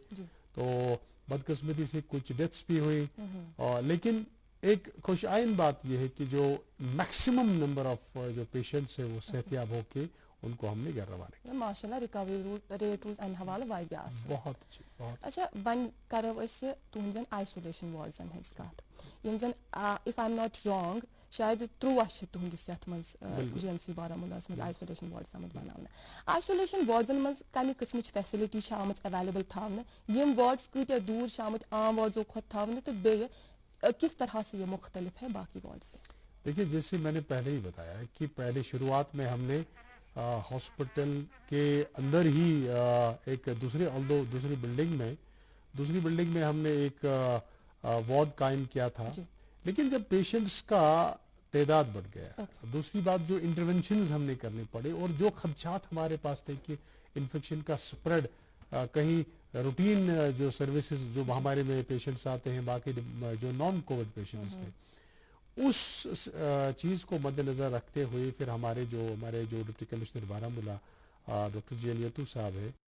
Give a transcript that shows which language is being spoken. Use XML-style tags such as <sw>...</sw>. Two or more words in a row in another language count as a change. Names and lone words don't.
<ur>تو بدقسمتی سے کچھ ڈیتھس بھی ہوئی, لیکن ایک خوش آئند بات یہ ہے کہ جو</ur> <en>maximum number of</en> <ur>جو پیشنٹس ہیں وہ صحتیاب ہو کے ان کو ہم نے گھر روانہ کیا.</ur> <ks>ماشاءاللہ ریکوری ریٹ روز امہ حوالہ واریاہ اصل.</ks> <ur>بہت اچھی, بہت</ur> <ks>اچھا ون کرو أسۍ تُہنٛدٮ۪ن آیسولیشن واردن ہٕنٛز کتھ یم زن</ks> <en>if I am not wrong</en> <ks>شاید 13 چھِ تُہنٛدِس یتھ منٛز جی ایم سی بارہمولاہس منٛز آیسولیشن وارڈس آمٕتۍ بناونہٕ. آیسولیشن واردن منٛز کمہِ قٕسمٕچ فیسلٹی چھِ آمٕژ ایویلیبل تھاونہٕ, یم وارڈس کۭتیاہ دوٗر چھِ آمٕتۍ عام وارڈزو کھۄتہٕ تھاونہٕ تہٕ بیٚیہِ</ks> <ur>کس طرح سے یہ مختلف ہے باقی وارڈ سے؟ دیکھیے جیسے میں نے پہلے ہی بتایا کہ پہلے شروعات میں ہم نے ہاسپٹل کے اندر ہی ایک دوسری بلڈنگ میں ہم نے ایک وارڈ قائم کیا تھا, لیکن جب پیشنٹس کا تعداد بڑھ گیا, دوسری بات جو انٹرونشنز ہم نے کرنے پڑے اور جو خدشات ہمارے پاس تھے کہ انفیکشن کا سپریڈ کہیں روٹین جو سروسز جو ہمارے میں پیشنٹس آتے ہیں باقی جو</ur> <en>non covid patients</en> <ur>تھے اس چیز کو مد نظر رکھتے ہوئے پھر ہمارے جو</ur> <en>deputy commissioner</en> <ur>بارہمولہ ڈاکٹر جی الیتو صاحب ہے,</ur>